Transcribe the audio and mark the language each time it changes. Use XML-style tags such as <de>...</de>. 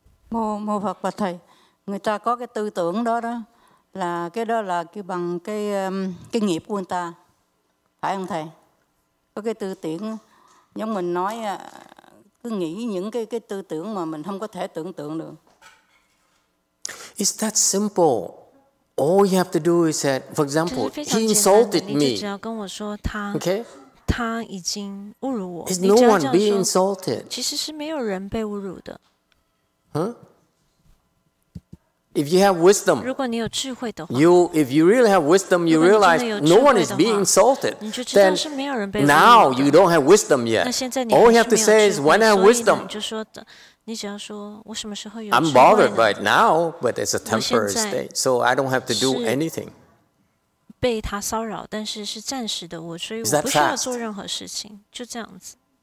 <vi>Mô Phật Bạch Thầy, người ta có cái tư tưởng đó là cái đó là cái bằng cái nghiệp của người ta, phải không thầy? Có cái tư tưởng giống mình nói cứ nghĩ những cái tư tưởng mà mình không có thể tưởng tượng được.</vi> <en>It's that simple. All you have to do is that, for example, he insulted me. Okay?</en> <zh>他已经侮辱我。</zh> <en>Is no one being insulted?</en> <zh>其实是没有人被侮辱的。</zh> <en>Huh? If you have wisdom,</en> <zh>如果你有智慧的话</zh> <en>if you really have wisdom, you realize no one is being insulted. Then now you don't have wisdom yet. All you have to say is, when I have wisdom,</en> <zh>你只要说我什么时候有</zh> <en>I'm bothered right now, but it's a temporary state, so I don't have to do anything.</en> <zh>被他骚扰，但是是暂时的，所以我不需要做任何事情，就这样子。</zh>